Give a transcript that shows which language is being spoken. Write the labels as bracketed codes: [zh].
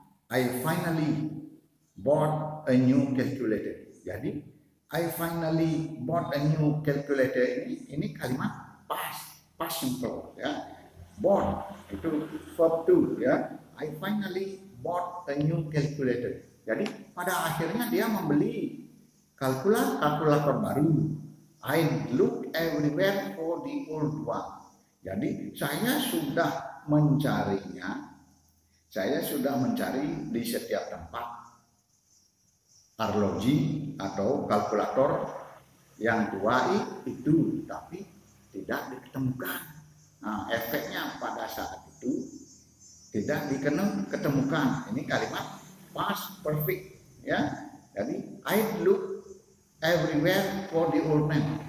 [en] I finally bought a new calculator. [id] Jadi [en] I finally bought a new calculator [id] ini kalimat past simple ya. Bought itu verb to ya. [en] I finally bought a new calculator. [id] Jadi pada akhirnya dia membeli kalkulator baru. [en] I look everywhere for the old one. [id] Jadi saya sudah mencarinya. Saya sudah mencari di setiap tempat arloji atau kalkulator yang tua itu, tapi tidak diketemukan. Nah, efeknya pada saat itu tidak diketemukan. Ini kalimat past perfect ya. Jadi [en] I look everywhere for the old man.